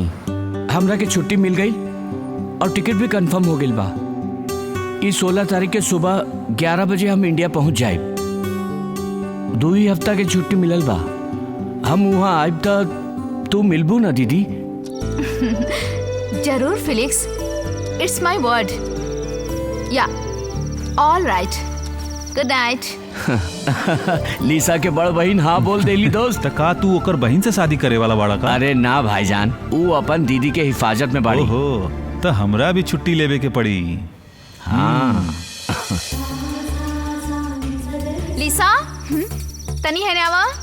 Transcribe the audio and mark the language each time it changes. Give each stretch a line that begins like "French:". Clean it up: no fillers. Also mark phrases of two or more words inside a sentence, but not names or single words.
Bhojpuri: हमरा के छुट्टी मिल गई और टिकट भी कंफर्म हो गई बा। इस 16 तारीख के सुबह 11 बजे हम इंडिया पहुंच जाए। 2 ही हफ्ता के छुट्टी मिलल बा। हम वहाँ आइब त तू मिलबू ना दीदी? जरूर फिलिक्स,
English: It's my word. Yeah all right, good night.
Bhojpuri: लीसा के बड़ बहन हाँ बोल देली दोस्त। का तू ओकर बहन से शादी करे वाला बाड़ा का? अरे ना भाईजान, वो अपन दीदी के हिफाजत में बाड़ी। ओहो, तो हमरा भी छुट्टी लेवे के पड़ी। हाँ। लिसा, तनी है नावा।